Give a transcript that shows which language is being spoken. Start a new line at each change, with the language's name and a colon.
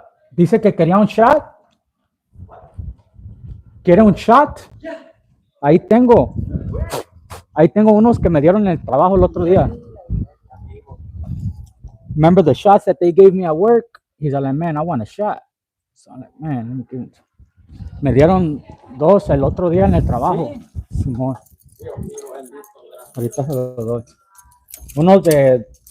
Spanish: Dice que quería un shot. ¿Quiere un shot? Ya. Ahí tengo. Ahí tengo unos que me dieron en el trabajo el otro día.
English: Remember the shots that they gave me at work? He's like, man, I want a shot. So I'm like, man, let me give it.
Spanish: Me dieron dos el otro día en el trabajo. Sí. Simón, Dios mío, bendito, ¿verdad? ahorita se los doy. Uno de.